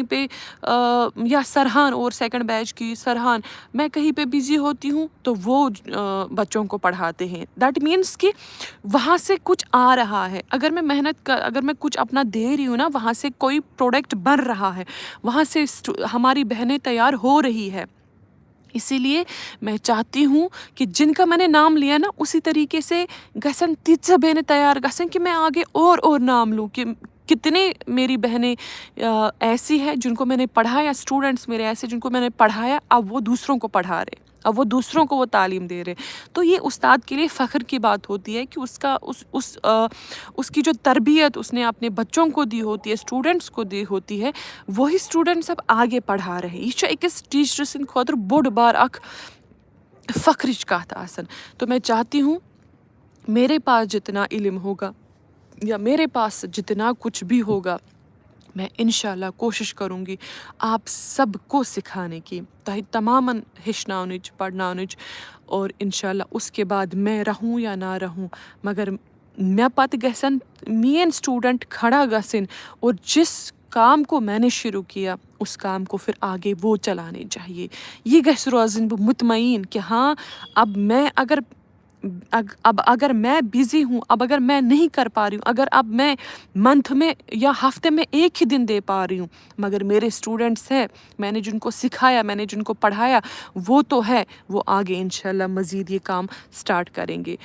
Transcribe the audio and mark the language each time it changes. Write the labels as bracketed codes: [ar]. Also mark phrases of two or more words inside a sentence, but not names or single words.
[ur] پہ یا سرحان اور سیکنڈ بیچ کی سرحان، میں کہیں پہ بزی ہوتی ہوں تو وہ بچوں کو پڑھاتے ہیں، [en] that means [ur] کہ وہاں سے کچھ آ رہا ہے، اگر میں کچھ اپنا دے رہی ہوں نا، وہاں سے کوئی پروڈکٹ بن رہا ہے، وہاں سے ہماری بہنیں تیار ہو رہی ہے، اسی لیے میں چاہتی ہوں کہ جن کا میں نے نام لیا نا، اسی طریقے سے [ks] گژھن تیٖژاہ بیٚنہِ تیار گژھن [ur] کہ میں آگے اور نام لوں، کہ کتنے میری بہنیں ایسی ہیں جن کو میں نے پڑھایا، اسٹوڈنٹس میرے ایسے جن کو میں نے پڑھایا، اب وہ دوسروں کو پڑھا رہے، اب وہ دوسروں کو وہ تعلیم دے رہے، تو یہ استاد کے لیے فخر کی بات ہوتی ہے کہ اس کی جو تربیت اس نے اپنے بچوں کو دی ہوتی ہے، اسٹوڈنٹس کو دی ہوتی ہے، وہی اسٹوڈنٹس اب آگے پڑھا رہے ہیں، [ks] یہ چھُ أکِس ٹیچرٕ سٕنٛدِ خٲطرٕ بوٚڑ بار اکھ فخرٕچ کتھ آسان، [ur] تو میں چاہتی ہوں میرے پاس جتنا علم ہوگا یا میرے پاس جتنا کچھ بھی ہوگا، میں انشاءاللہ کوشش کروں گی آپ سب کو سکھانے کی تاکہ تماماً [ks] ہیچھناؤنچ پڑھناؤنچ [ur] اور انشاءاللہ اس کے بعد میں رہوں یا نہ رہوں مگر میں [ks] پتہ گژھن [ur] مین سٹوڈنٹ کھڑا گژھن اور جس کام کو میں نے شروع کیا اس کام کو پھر آگے وہ چلانے چاہیے. [ks] یہ گژھِ روزن بہ مطمئن [ur] کہ ہاں اب میں اگر میں بزی ہوں اب اگر میں نہیں کر پا رہی ہوں اگر اب میں منتھ میں یا ہفتے میں ایک ہی دن دے پا رہی ہوں مگر میرے اسٹوڈنٹس ہیں میں نے جن کو سکھایا میں نے جن کو پڑھایا وہ تو ہے وہ آگے انشاءاللہ مزید یہ کام سٹارٹ کریں گے.